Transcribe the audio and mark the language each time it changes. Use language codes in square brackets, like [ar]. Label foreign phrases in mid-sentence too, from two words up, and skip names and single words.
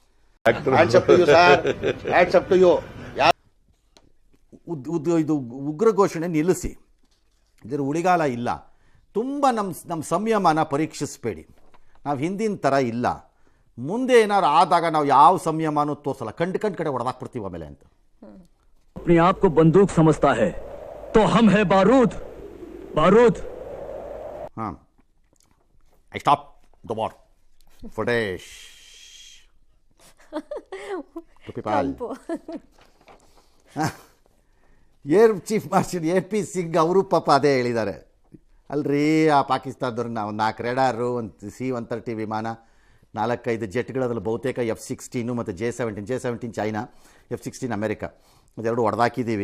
[kn] ಇದು ಉಗ್ರ ಘೋಷಣೆ ನಿಲ್ಲಿಸಿ, ಇದರ ಉಳಿಗಾಲ ಇಲ್ಲ. ತುಂಬ ನಮ್ಮ ಸಂಯಮನ ಪರೀಕ್ಷಿಸಬೇಡಿ. ನಾವು ಹಿಂದಿನ ಥರ ಇಲ್ಲ. ಮುಂದೆ ಏನಾದ್ರು ಆದಾಗ ನಾವು ಯಾವ ಸಂಯಮನೂ ತೋರಿಸಲ್ಲ, ಕಂಡು ಕಡೆ ಹೊಡೆದಾಕ್ಬಿಡ್ತೀವಿ ಆಮೇಲೆ ಅಂತ. [hi] अपने आप को बंदूक समझता है तो हम है बारूद. हाँ, [en] I stop the war. Footage. To people. Air Chief Marshal [kn] AP ಸಿಂಗ್ ಅವರು ಪಾಪ ಅದೇ ಹೇಳಿದ್ದಾರೆ ಅಲ್ರಿ. ಆ ಪಾಕಿಸ್ತಾನದವ್ರನ್ನ ಒಂದು 4 ರೇಡಾರು, ಒಂದು C-130 ವಿಮಾನ, 4-5 ಜೆಟ್ಗಳದ್ರಲ್ಲಿ ಬಹುತೇಕ F-16 ಮತ್ತು J-17 ಚೈನಾ, F-16 ಅಮೆರಿಕ, ಅದೆರಡು ಹೊಡೆದಾಕಿದ್ದೀವಿ.